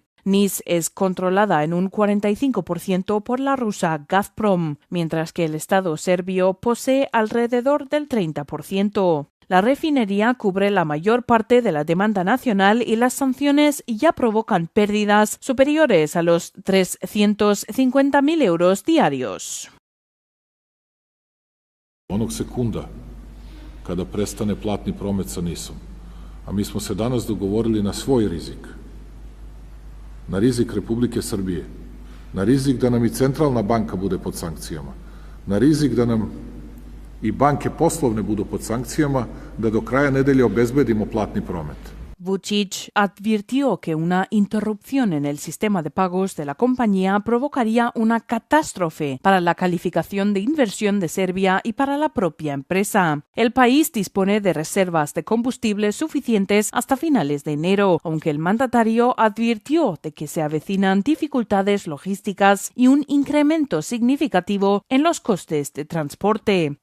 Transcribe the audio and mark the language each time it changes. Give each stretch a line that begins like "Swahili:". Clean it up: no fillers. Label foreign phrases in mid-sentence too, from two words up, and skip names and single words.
Spanish: Niš es controlada en un 45% por la rusa Gazprom, mientras que el Estado serbio posee alrededor del 30%. La refinería cubre la mayor parte de la demanda nacional y las sanciones ya provocan pérdidas superiores a los 350.000 euros diarios.
Serbian: Onog sekunda kada prestane platni promet sa NIS-om, a mi smo se danas dogovorili na svoj rizik, na rizik Republike Srbije, na rizik da nam i centralna banka bude pod sankcijama, na rizik da nam i banke poslovne budu pod sankcijama, da do kraja nedelje obezbedimo platni promet.
Spanish: Vučić advirtió que una interrupción en el sistema de pagos de la compañía provocaría una catástrofe para la calificación de inversión de Serbia y para la propia empresa. El país dispone de reservas de combustible suficientes hasta finales de enero, aunque el mandatario advirtió de que se avecinan dificultades logísticas y un incremento significativo en los costes de transporte.